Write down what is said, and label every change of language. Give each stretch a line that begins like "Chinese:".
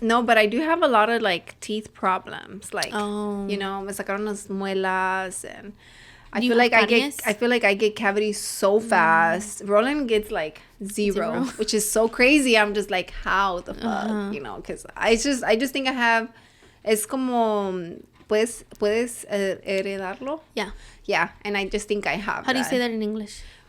English: No, but I do have a lot of like teeth problems. Like you know,
Spanish: me sacaron las muelas,
English: and I feel like I get cavities so fast. Roland gets like zero, which is so crazy. I'm just like, how the fuck, you know? Because I just think I have.
Spanish: Es como puedes heredarlo.
English: Yeah, and I just think I have. How do you say that in English?